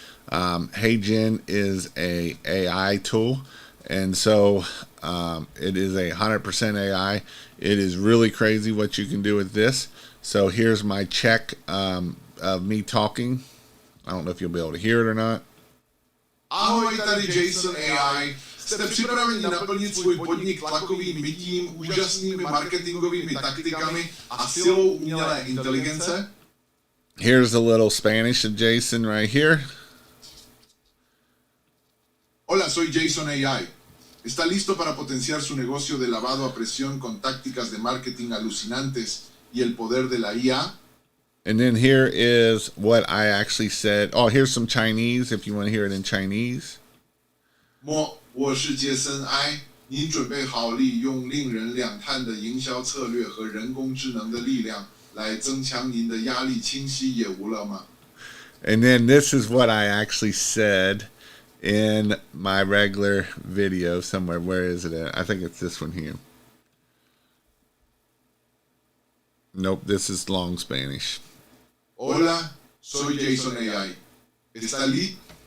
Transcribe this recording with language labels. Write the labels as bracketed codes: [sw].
[en] HeyGen is a AI tool. And so it is 100% AI. It is really crazy what you can do with this. So here's my check of me talking. I don't know if you'll be able to hear it or not. [cs] Ahoj, tady Jason AI. Jste připraveni naplnit svůj podnik tlakovým mytím, úžasnými marketingovými taktikami a silou umělé inteligence? [en] Here's a little Spanish of Jason right here. [es] Hola, soy Jason AI. ¿Está listo para potenciar su negocio de lavado a presión con tácticas de marketing alucinantes y el poder de la IA? [en] And then here is what I actually said. Oh, here's some Chinese if you want to hear it in Chinese. [zh] 我是杰森 I， 您准备好利用令人两叹的营销策略和人工智能的力量来增强您的压力清晰业务了吗？ [en] And then this is what I actually said in my regular video somewhere. Where is it at? I think it's this one here. Nope, this is long Spanish. [es] Hola, soy Jason AI. ¿Está listo?